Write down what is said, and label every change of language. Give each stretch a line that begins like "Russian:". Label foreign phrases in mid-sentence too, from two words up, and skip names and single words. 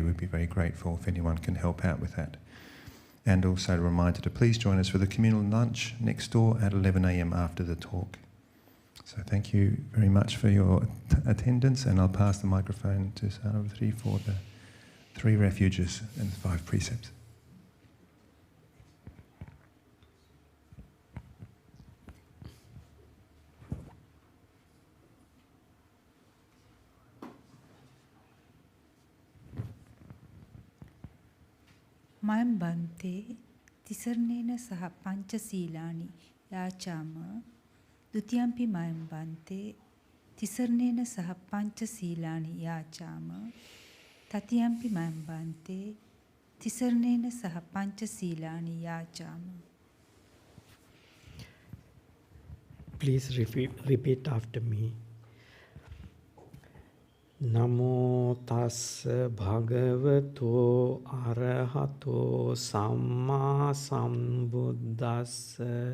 English: We'd be very grateful if anyone can help out with that. And also a reminder to please join us for the communal lunch next door at 11 a.m. after the talk. So thank you very much for your attendance, and I'll pass the microphone to Sarvatri for the 3 refuges and 5 precepts.
Pali: Mayam Bante, Tisarnena Saha Panchasilani Yachama, Dutiyampi Mayam Bante, Tisarnena Saha Panchasilani Yachama, Tatiyampi Mayam Bante, Tisarnena Saha Panchasilani Yachama.
English: Please repeat after me.
Pali: Namo tassa bhagavato arahato samma sambuddhassa.